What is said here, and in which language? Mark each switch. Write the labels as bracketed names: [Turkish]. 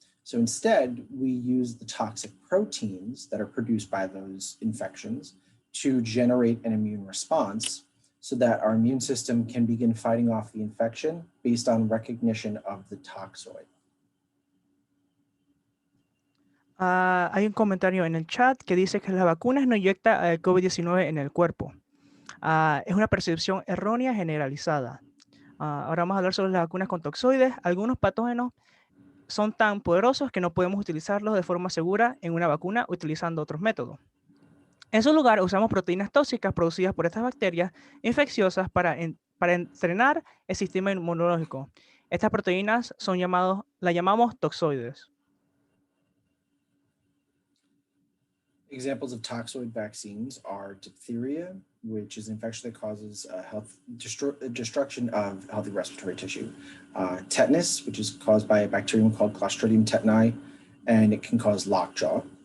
[English] So instead, we use the toxic proteins that are produced by those infections to generate an immune response so that our immune system can begin fighting off the infection based on recognition of the toxoid. [Spanish] Hay un comentario en el chat que dice que las vacunas no inyectan el COVID-19 en el cuerpo. Es una percepción errónea generalizada. Ahora vamos a hablar sobre las vacunas con toxoides. Algunos patógenos son tan poderosos que no podemos utilizarlos de forma segura en una vacuna utilizando otros métodos. En su lugar, usamos proteínas tóxicas producidas por estas bacterias infecciosas para entrenar el sistema inmunológico. Estas proteínas las llamamos toxoides. [English] Examples of toxoid vaccines are diphtheria, which is an infection that causes destruction of healthy respiratory tissue. Tetanus, which is caused by a bacterium called Clostridium tetani, and it can cause lockjaw.